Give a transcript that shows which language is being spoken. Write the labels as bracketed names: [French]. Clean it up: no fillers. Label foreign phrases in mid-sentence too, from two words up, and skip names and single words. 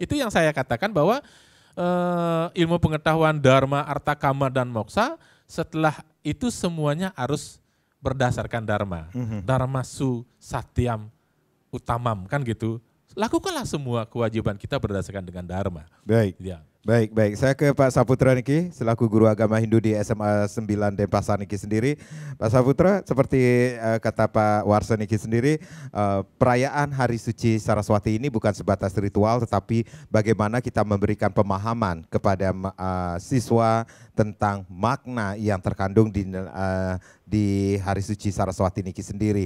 [Indonesian] Itu yang saya katakan bahwa ilmu pengetahuan dharma, arta, kama, dan moksa, setelah itu semuanya harus berdasarkan dharma. [Sanskrit] Dharma su satyam utamam, [Indonesian] kan gitu. Lakukanlah semua kewajiban kita berdasarkan dengan dharma. Baik. Ya. Baik. Saya ke Pak Saputra Niki, selaku guru agama Hindu di SMA 9 Denpasar Niki sendiri. Pak Saputra, seperti kata Pak Warsa Niki sendiri, perayaan Hari Suci Saraswati ini bukan sebatas ritual, tetapi bagaimana kita memberikan pemahaman kepada siswa tentang makna yang terkandung di Hari Suci Saraswati Niki sendiri.